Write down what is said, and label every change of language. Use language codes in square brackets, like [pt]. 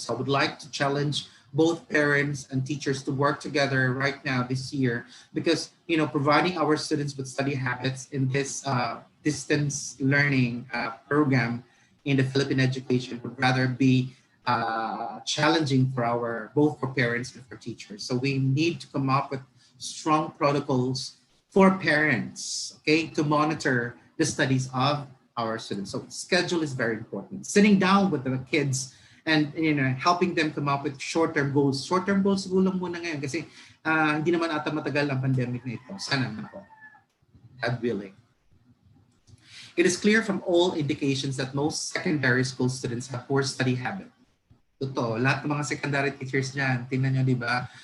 [en] So I would like to challenge both parents and teachers to work together right now this year, because providing our students with study habits in this distance learning program in the Philippine education would rather be challenging for both parents and for teachers. So we need to come up with strong protocols for parents, okay, to monitor the studies of our students. So schedule is very important. Sitting down with the kids and helping them come up with short-term goals. [tl] Short-term goals siguro muna ngayon kasi hindi naman ata matagal ang pandemic na ito. Sana naman po. [en] God willing. It is clear from all indications that most secondary school students have poor study habit. [tl] Totoo, lahat ng mga secondary teachers niyan, tingnan nyo, di ba?